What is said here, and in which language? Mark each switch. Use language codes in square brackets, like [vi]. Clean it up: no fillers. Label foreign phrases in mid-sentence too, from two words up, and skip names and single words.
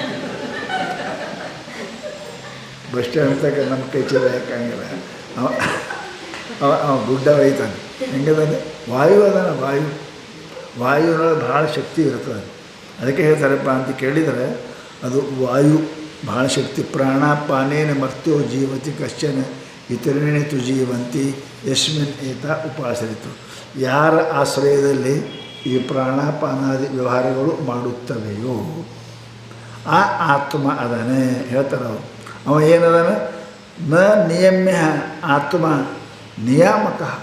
[en] bus stand [kn] ತಕ್ಕ ನಮ್ಮ ಕೈ ಚೀಲ ಒಯ್ಯೋಕ್ಕಾಗಿಲ್ಲ. ಅವ ಗುಡ್ಡ ಒಯ್ತಾನೆ. ಹೆಂಗದಾನೆ ವಾಯು ಅದಾನ. ವಾಯುವಿನೊಳಗೆ ಭಾಳ ಶಕ್ತಿ ಇರ್ತದೆ. ಅದಕ್ಕೆ ಹೇಳ್ತಾರಪ್ಪ ಅಂತ ಕೇಳಿದರೆ ಅದು ವಾಯು ಭಾಳ ಶಕ್ತಿ. [sa] ಪ್ರಾಣಾಪಾನೇನ ಮರ್ತೋ ಜೀವತಿ ಕಶ್ಚನ ಇತರೇಣಿತು ಜೀವಂತಿ ಯಸ್ಮಿನ್ ಏತ ಉಪಾಸರಿತು. [kn] ಯಾರ ಆಶ್ರಯದಲ್ಲಿ ಈ ಪ್ರಾಣಾಪಾನಾದಿ ವ್ಯವಹಾರಗಳು ಮಾಡುತ್ತವೆಯೋ ಆ ಆತ್ಮ ಅದಾನೆ. ಹೇಳ್ತಾರೆ ಅವರು. ಅವ ಏನದಾನ, [sa] ನ ನಿಯಮ್ಯ ಆತ್ಮ ನಿಯಾಮಕ.